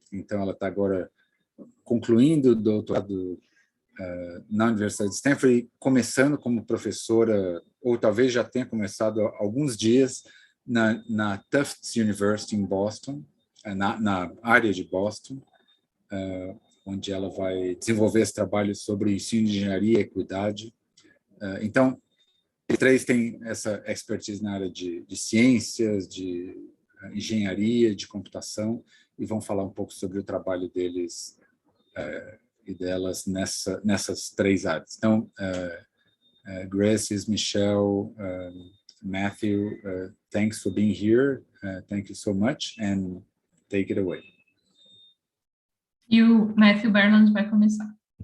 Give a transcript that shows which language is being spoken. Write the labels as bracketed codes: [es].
[pt] Então, ela está agora concluindo o doutorado na Universidade de Stanford e começando como professora, ou talvez já tenha começado há alguns dias, na Tufts University em Boston, na área de Boston, onde ela vai desenvolver esse trabalho sobre ensino de engenharia e equidade. Então, os 3 têm essa expertise na área de ciências, de engenharia, de computação, e vão falar um pouco sobre o trabalho deles e delas nessas 3 áreas. Então, [en] Grace, Michelle, Matthew, thanks for being here. Thank you so much, and take it away. [pt] E o Matthew Berland vai começar.